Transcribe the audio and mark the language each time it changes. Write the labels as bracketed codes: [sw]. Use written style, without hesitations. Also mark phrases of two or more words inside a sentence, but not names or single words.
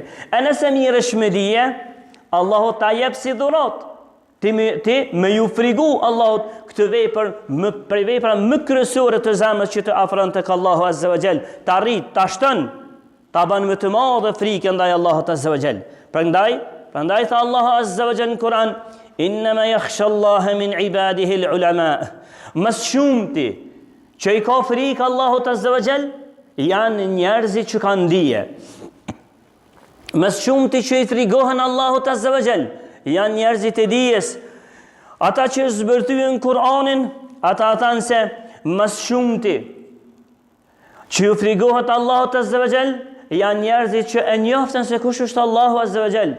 [sq] E nëse mirësh me dije, Allahu ta jep si dhurat. Ti me ju frigu Allahut këtë vepër, prej vepra më kryesore të zemrës që të afron tek Allahu [ar] عز وجل, [sq] ta rrit, ta shton, ta bën më të madhe frikën ndaj Allahut [ar] عز وجل. [sq] Prandaj tha Allahu [ar] عز وجل [sq] në Kur'an, [ar] إنما يخشى الله من عباده العلماء. [sq] Mas shumti që i ka frikë Allahut [ar] عز وجل [sq] janë njerëzit që kanë dije. Mas shumti që i frigohen Allahut [ar] عز وجل [sq] janë njerëzit e dijes. Ata që zbërthyen Kur'anin, ata thanë se mas shumti që i frigohet Allahut [ar] عز وجل [sq] janë njerëzit që e njoftën se kush është Allahu [ar] عز وجل.